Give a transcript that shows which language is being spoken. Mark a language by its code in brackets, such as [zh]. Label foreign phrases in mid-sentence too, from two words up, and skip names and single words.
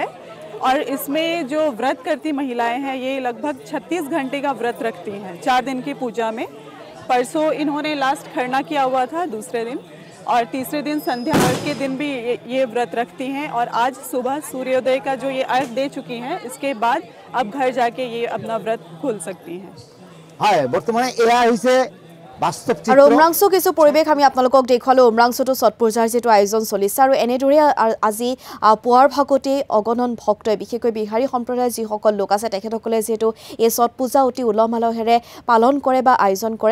[hi] और इसमें जो व्रत करती महिलाएं हैं ये लगभग 36 घंटे का व्रत रखती हैं 4 दिन की पूजा में। परसों इन्होंने लास्ट खरना किया हुआ था दूसरे दिन, और तीसरे दिन संध्या अर्घ के दिन भी ये व्रत रखती हैं। और आज सुबह सूर्योदय का जो ये अर्घ दे चुकी हैं, इसके बाद अब घर जाके ये अपना व्रत खोल सकती हैं। [as] হয় বর্তমানে এয়া হৈছে বাস্তৱ চিত্ৰ। আৰু উমৰাংশু কিছু পৰিৱেশ আমি আপোনালোকক দেখুৱালো। উমৰাংশুটো ছট পূজাৰ যেটো আয়োজন চলিছে আৰু এনেদৰে আজি পুৱাৰ ভাগতে অগণন ভক্তই বিশেষকৈ বিহাৰী সম্প্ৰদায়ৰ যিসকল লোক আছে তেখেতসকলে যেটো এই ছট পূজা অতি উলহ মালহেৰে পালন কৰে বা আয়োজন কৰে।